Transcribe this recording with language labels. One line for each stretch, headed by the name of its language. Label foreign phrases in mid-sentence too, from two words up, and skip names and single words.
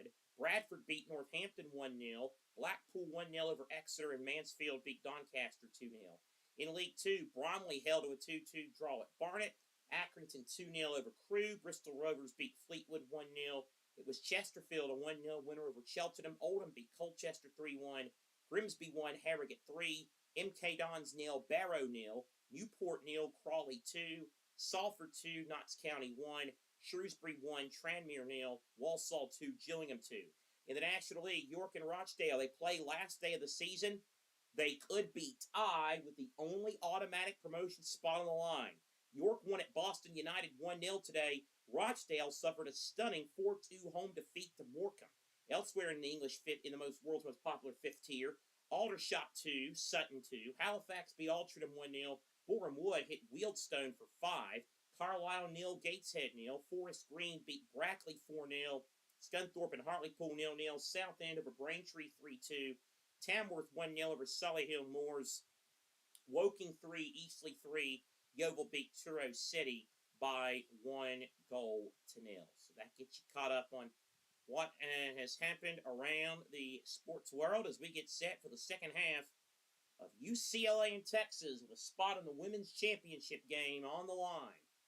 English: Bradford beat Northampton 1-0. Blackpool 1-0 over Exeter, and Mansfield beat Doncaster 2-0. In League 2, Bromley held to a 2-2 draw at Barnet. Accrington 2-0 over Crewe. Bristol Rovers beat Fleetwood 1-0. It was Chesterfield a 1-0 winner over Cheltenham. Oldham beat Colchester 3-1. Grimsby 1, Harrogate 3. MK Dons 0, Barrow 0. Newport 0, Crawley 2. Salford 2, Notts County 1. Shrewsbury 1, Tranmere 0. Walsall 2, Gillingham 2. In the National League, York and Rochdale, they play last day of the season. They could be tied with the only automatic promotion spot on the line. York won at Boston United 1-0 today. Rochdale suffered a stunning 4-2 home defeat to Morecambe. Elsewhere in the world's most popular fifth tier, Aldershot 2, Sutton 2. Halifax beat Altrincham 1-0. Boreham Wood hit Wealdstone for 5. Carlisle 0, Gateshead 0. Forest Green beat Brackley 4-0. Scunthorpe and Hartlepool 0-0. Southend over Braintree 3-2. Tamworth 1-0 over Solihull Moors. Woking 3, Eastleigh 3. Yeovil beat Truro City by 1-0. So that gets you caught up on what has happened around the sports world as we get set for the second half of UCLA and Texas with a spot in the women's championship game on the line.